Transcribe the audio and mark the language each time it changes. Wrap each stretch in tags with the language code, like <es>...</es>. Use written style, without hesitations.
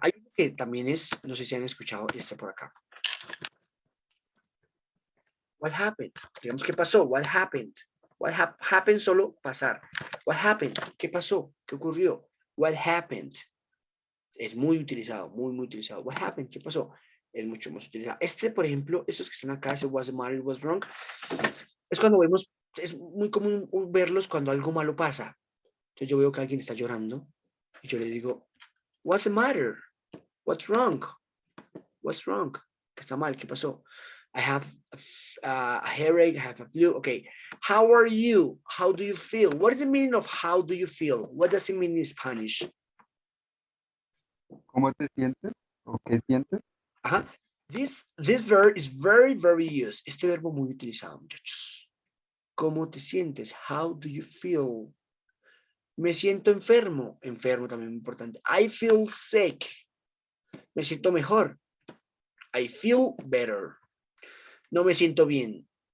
<es>Hay uno que también es, no sé si han escuchado este por acá.</es> <en>What happened?</en> <es>Digamos, ¿qué pasó?</es> <en>What happened? What happened</en> <es>solo pasar.</es> <en>What happened?</en> <es>¿Qué pasó? ¿Qué ocurrió?</es> <en>What happened?</en> <es>Es muy utilizado, muy utilizado.</es> <en>What happened?</en> <es>¿Qué pasó? Es mucho más utilizado. Este, por ejemplo, estos que están acá, ese</es> <en>what's the matter, what's wrong,</en> <es>es cuando vemos, es muy común verlos cuando algo malo pasa. Entonces yo veo que alguien está llorando y yo le digo,</es> <en>what's the matter? What's wrong? What's wrong?</en> <es>¿Qué está mal? ¿Qué pasó?</es> <en>I have a headache, I have a flu. Okay, how are you? How do you feel? What is the meaning of how do you feel? What does it mean in Spanish?</en> <es>¿Cómo te sientes? ¿O qué sientes? Ajá.</es> <en>This verb is very, very used.</en> <es>Este verbo muy utilizado, muchachos. ¿Cómo te sientes?</es> <en>How do you feel?</en> <es>Me siento enfermo. Enfermo también muy importante.</es> <en>I feel sick.</en> <es>Me siento mejor.</es> <en>I feel better.</en> <es>No me siento bien.</es>